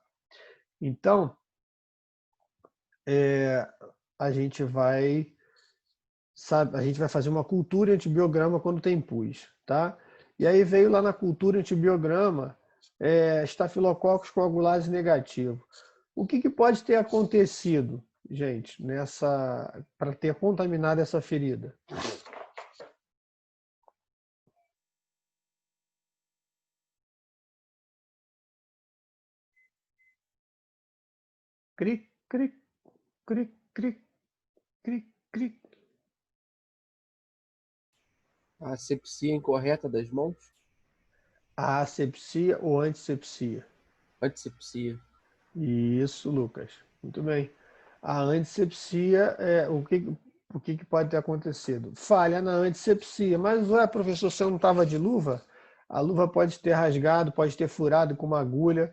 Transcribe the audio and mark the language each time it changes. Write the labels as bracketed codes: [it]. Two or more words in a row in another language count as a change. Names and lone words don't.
[pt] Então, a gente vai fazer uma cultura antibiograma quando tem pus, tá? E aí veio lá na cultura antibiograma Staphylococcus coagulase negativo. O que pode ter acontecido, gente, para ter contaminado essa ferida? Cric, cric, cric, cric, cric, cric. A asepsia incorreta das mãos? A asepsia ou antisepsia? Antisepsia. Isso, Lucas. Muito bem. A antisepsia, o que pode ter acontecido? Falha na antisepsia. Mas, professor, você não estava de luva? A luva pode ter rasgado, pode ter furado com uma agulha.